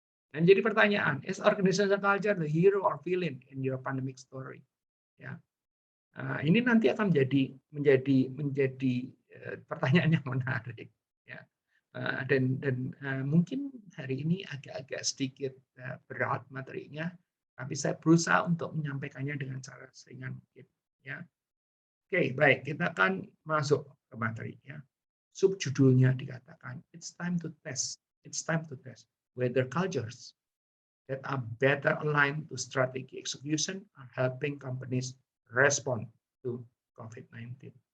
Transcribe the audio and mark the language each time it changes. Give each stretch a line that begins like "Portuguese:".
Indonesian: Dan jadi pertanyaan,
English: is organizational culture the hero or villain in your pandemic story?
Indonesian: Ya, ini nanti akan menjadi pertanyaan yang menarik, ya. Dan mungkin hari ini agak sedikit berat materinya, tapi saya berusaha untuk menyampaikannya dengan cara seringan mungkin, ya. Oke, baik, kita akan masuk ke materi, ya. Subjudulnya dikatakan
English: it's time to test whether cultures that are better aligned to strategy execution are helping companies respond to COVID-19.